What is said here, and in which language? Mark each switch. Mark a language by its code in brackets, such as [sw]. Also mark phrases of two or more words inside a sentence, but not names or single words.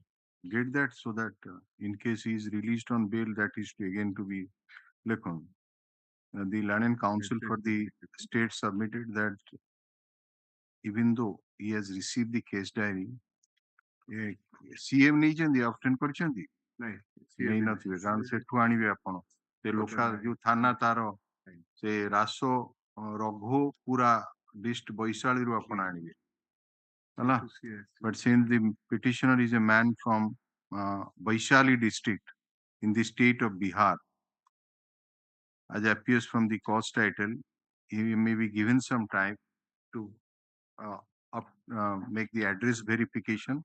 [en] Get that so that in case he is released on bail, that is again to be Lekon. The learned counsel for the state submitted that even though he has received the case diary, CM [or] ନେଇଛନ୍ତି obtain କରିଛନ୍ତି ନେଇନଥିବେ କାରଣ ସେଠୁ ଆଣିବେ ଆପଣ ସେ ଲୋକାଲ ଯୋଉ ଥାନା ତାର ସେ ରାସ ରଘୁ ପୁରା ଡିଷ୍ଟ ବୈଶାଳୀରୁ ଆପଣ ଆଣିବେ ହେଲା [en] but since the petitioner is a man from Vaishali district in the state of Bihar, as appears from the cause title, he may be given some time to make the address verification.